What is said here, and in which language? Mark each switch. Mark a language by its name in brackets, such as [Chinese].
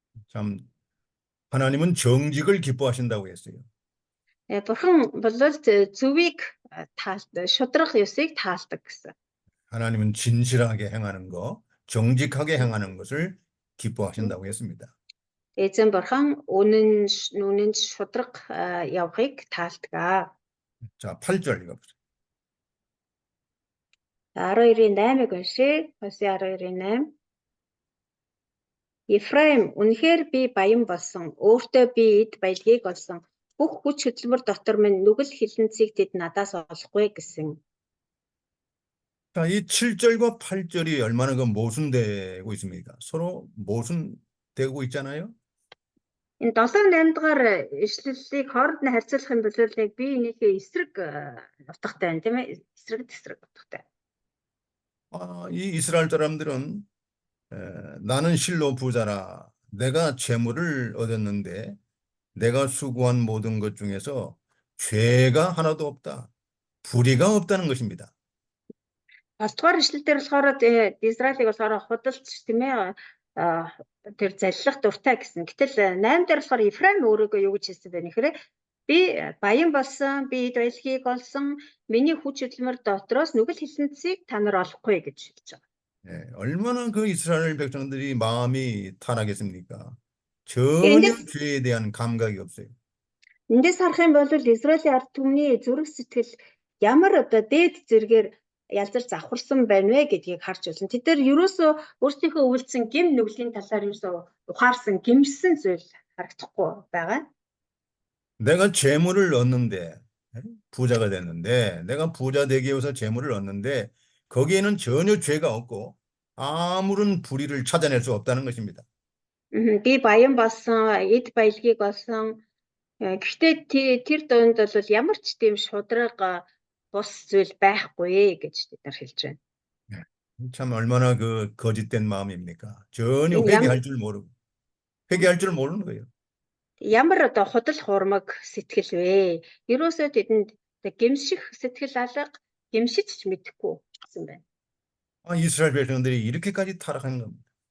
[Korean] 참 하나님은 정직을 기뻐하신다고 했어요. [Mongolian] Бурхан бол зөвийг шудрах ёсыг таалдаг гэсэн. [Korean] 하나님은 진실하게 행하는 거, 정직하게 행하는 것을 기뻐하신다고 했습니다. [Mongolian] Эзэн бурхан үнэн шудраг явахыг таалдаг. [Korean] 자, 8절 읽어보세요. [Mongolian] 12-ийн 8-ыг уншъя. Хосea 12-ийн 8. Ефраим үнэхээр би баян болсон. Өөртөө би эд баялагийг олсон. бүх хүч хөдөлмөр дотор минь нүгэл хилэнцгийг тэд надаас олохгүй гэсэн. [Korean] 자, 이 7절과 8절이 얼마나 그 모순되고 있습니까? 서로 모순되고 있잖아요. [Mongolian] Энэ 7 8 дугаар ишлэлийг хооронд нь харьцуулах юм бол яг би энийхээ эсрэг утгатай байна тийм ээ. Эсрэг утгатай. [Korean] 이 이스라엘 사람들은 나는 실로 부자라. 내가 재물을 얻었는데 내가 수고한 모든 것 중에서 죄가 하나도 없다. 불의가 없다는 것입니다. [Mongolian] 7 дугаар ишлэл дээр болохоор Израилийг болохоор худалч тийм ээ тэр заллах дуртай гэсэн. Гэтэл 8 дээр болохоор Ефраим өөрийгөө юу гэж хэлсэн бэ нэхрээ би баян болсон, би эд баялагийг олсон, миний хүч хөдөлмөр дотроос нүгэл хилэнцгийг та нар олохгүй гэж хэлж байгаа. [Korean] 얼마나 그 이스라엘 백성들이 마음이 타락했습니까? [Mongolian] Эндээс [Korean] 전혀 죄에 대한 감각이 없어요. [Mongolian] эндээс харах юм бол Израилийн ард түмний зүрх сэтгэл ямар одоо дээд зэргээр ялзарч завхарсан байна вэ гэдгийг харж байна. Тэд нар ерөөсөө өөрсдийнхөө үйлдсэн гим нүглийн талаар ерөөсөө ухаарсан, гимшсэн зүйл харагдахгүй байгаа. [Korean] 내가 재물을 얻는데 부자가 됐는데 내가 부자 되기 위해서 재물을 얻는데 거기에는 전혀 죄가 없고 아무런 불의를 찾아낼 수 없다는 것입니다. [Mongolian] Би баян болсон, эд баялагийг олсон. Гэхдээ тэр дунд бол ямар ч тийм шудраг бус зүйл байхгүй гэж тэд нар хэлж байна. [Korean] 참 얼마나 그 거짓된 마음입니까? 전혀 [Mongolian] Энэ [Korean] 회개할 줄 모르고 회개할 줄 모르는 거예요. [Mongolian] ямар одоо худал хуурмаг сэтгэл вэ? Ерөөсөө тэдэнд гэмших сэтгэл алга, гэмшиж ч мэдэхгүй гэсэн байна. [Korean] 이스라엘 백성들이 이렇게까지 타락한 겁니다.